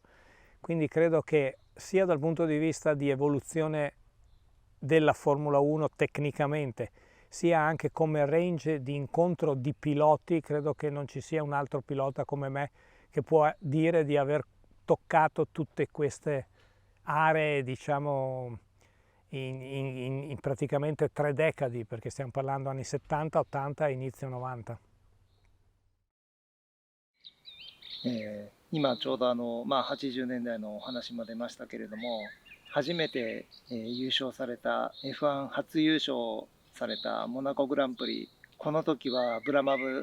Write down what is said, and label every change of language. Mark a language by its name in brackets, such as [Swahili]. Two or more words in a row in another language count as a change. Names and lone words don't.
[Italian] Quindi credo che sia dal punto di vista di evoluzione della Formula 1 tecnicamente, sia anche come range di incontro di piloti. Credo che non ci sia un altro pilota come me che può dire di aver toccato tutte queste aree, diciamo, in praticamente 3 decadi, perché stiamo parlando anni 70, 80 e inizio 90. [Japanese] 今ちょうど80年代のお話も出ましたけれども、初めて、優勝された F1 初優勝されたモナコグランプリ、この時はブラマブ